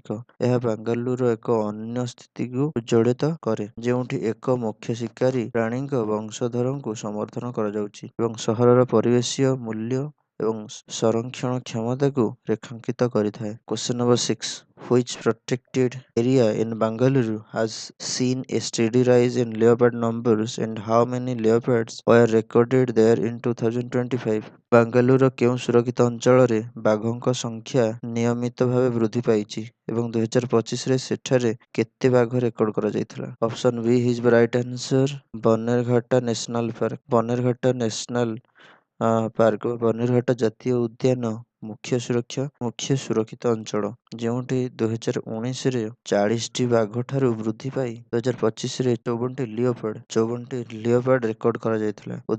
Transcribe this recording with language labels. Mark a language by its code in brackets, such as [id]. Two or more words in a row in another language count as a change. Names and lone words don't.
[or] ଏହା ବେଙ୍ଗାଲୁରୁର ଏକ ଅନ୍ୟ ସ୍ଥିତିକୁ ଉଜ୍ଜଳିତ କରେ, ଯେଉଁଠି ଏକ ମୁଖ୍ୟ ଶିକାରୀ ପ୍ରାଣୀଙ୍କ ବଂଶଧରଙ୍କୁ ସମର୍ଥନ କରାଯାଉଛି ଏବଂ ସହରର ପରିବେଶୀୟ ମୂଲ୍ୟ ଏବଂ ସଂରକ୍ଷଣ କ୍ଷମତାକୁ ରେଖାଙ୍କିତ କରିଥାଏ। [en] Question number 6, which protected area in Bangalore has seen a steady rise in leopard numbers and how many leopards were recorded there in 2025? [or] ବାଙ୍ଗାଲୁରୁର କେଉଁ ସୁରକ୍ଷିତ ଅଞ୍ଚଳରେ ବାଘଙ୍କ ସଂଖ୍ୟା ନିୟମିତ ଭାବେ ବୃଦ୍ଧି ପାଇଛି ଏବଂ 2025ରେ ସେଠାରେ କେତେ ବାଘ ରେକର୍ଡ କରାଯାଇଥିଲା? [en] Option B is right answer, Bannerghatta National Park. [or] ବନେରଘାଟା ନ୍ୟାସନାଲ ପାର୍କ ବା ବନେରଘାଟା ଜାତୀୟ ଉଦ୍ୟାନ ମୁଖ୍ୟ ସୁରକ୍ଷିତ ଅଞ୍ଚଳ, ଯେଉଁଠି 2019ରେ 40ଟି ବାଘ ଠାରୁ ବୃଦ୍ଧି ପାଇ 2025ରେ 54ଟି ଲିଓପାର୍ଡ ରେକର୍ଡ କରାଯାଇଥିଲା।